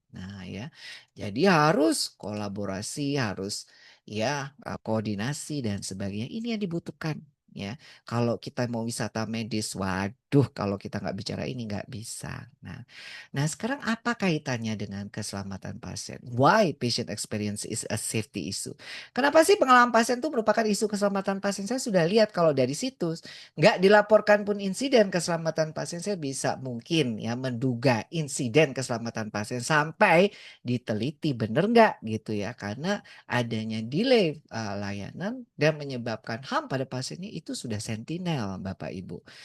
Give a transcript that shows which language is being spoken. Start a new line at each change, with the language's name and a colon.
Indonesian: Nah ya, jadi harus kolaborasi, harus ya koordinasi dan sebagainya. Ini yang dibutuhkan ya. Kalau kita mau wisata medis, waduh, kalau kita nggak bicara ini nggak bisa. Nah, sekarang apa kaitannya dengan keselamatan pasien?
English: Why patient experience is a safety issue?
Indonesian: Kenapa sih pengalaman pasien itu merupakan isu keselamatan pasien? Saya sudah lihat kalau dari situs nggak dilaporkan pun insiden keselamatan pasien, saya bisa mungkin ya menduga insiden keselamatan pasien sampai diteliti benar nggak gitu ya. Karena adanya delay layanan dan menyebabkan HAM pada pasiennya itu sudah sentinel Bapak Ibu.